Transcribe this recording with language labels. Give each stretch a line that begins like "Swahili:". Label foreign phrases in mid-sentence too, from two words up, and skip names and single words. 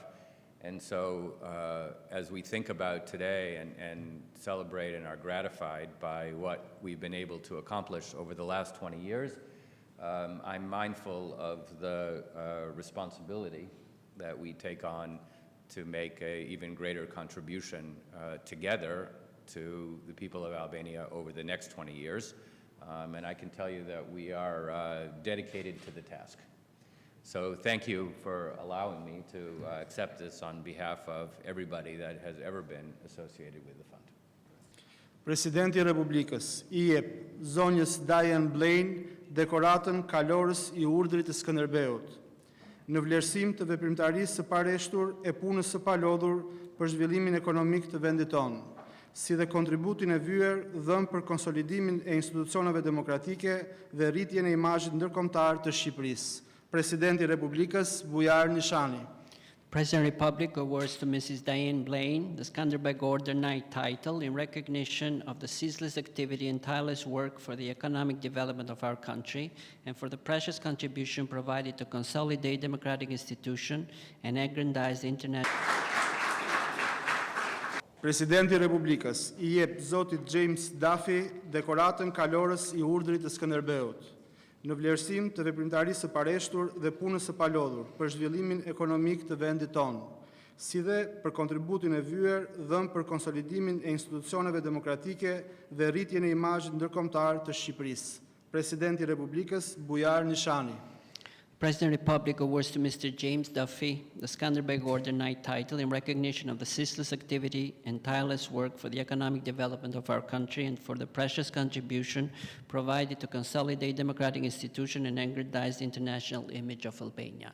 English: And so as we think about today and celebrate and are gratified by what we've been able to accomplish over the last 20 years, I'm mindful of the responsibility that we take on to make an even greater contribution together to the people of Albania over the next 20 years. And I can tell you that we are dedicated to the task. So thank you for allowing me to accept this on behalf of everybody that has ever been associated with the fund.
Albanian: Presidenti Republikës I jep zonjës Diane Blaine dekoratën kalorës I urdhrit të Skënderbeut, në vlerësim të veprimtarisë së pareshtur e punës së palodhur për zhvillimin ekonomik të vendit tonë, si dhe kontributin e vyer dhënë për konsolidimin e institucioneve demokratike dhe rritjen e imazhit ndërkombëtar të Shqipërisë. Presidenti Republikës Bujar Nishani.
English: President Republic awards to Mrs. Diane Blaine the Skanderbeg Order Knight title in recognition of the ceaseless activity and tireless work for the economic development of our country and for the precious contribution provided to consolidate democratic institutions and aggrandize the international.
Albanian: Presidenti Republikës I jep zotit James Duffy dekoratën kalorës I urdhrit të Skënderbeut, në vlerësim të veprimtarisë së pareshtur dhe punës së palodhur për zhvillimin ekonomik të vendit tonë, si dhe për kontributin e vyer dhënë për konsolidimin e institucioneve demokratike dhe rritjen e imazhit ndërkombëtar të Shqipërisë. Presidenti I Republikës Bujar Nishani.
English: President Republic awards to Mr. James Duffy the Skanderbeg Order Knight title in recognition of the ceaseless activity and tireless work for the economic development of our country and for the precious contribution provided to consolidate democratic institutions and aggrandize the international image of Albania.